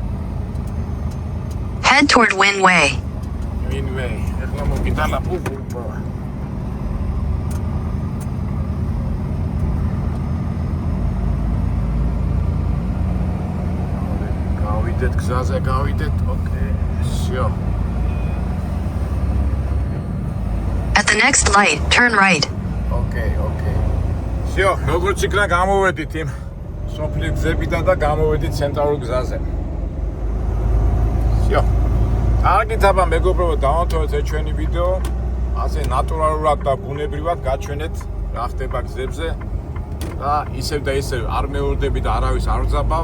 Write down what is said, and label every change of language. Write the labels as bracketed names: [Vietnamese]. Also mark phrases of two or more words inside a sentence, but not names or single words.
[English] Head toward Wynn Way. Wynn Way. [Georgian] ეხლა მოგიტალა პუპუპა. გავიდეთ გზაზე, გავიდეთ. ოკეი. всё. [English] At the next light, turn right. [Georgian] ოკეი. всё, როგორც იქნა გამოვედით იმ სოფლის გზებიდან და გამოვედით ცენტრალურ გზაზე. всё. კარგით აბა მეგობრებო, დავამთავრეთ ეს ჩვენი ვიდეო. ასე ნატურალურად და ბუნებრივად გაჩვენეთ რა ხდება გზებზე და ისევ და ისევ არ მეურდები და არავის არ ვძაბავ.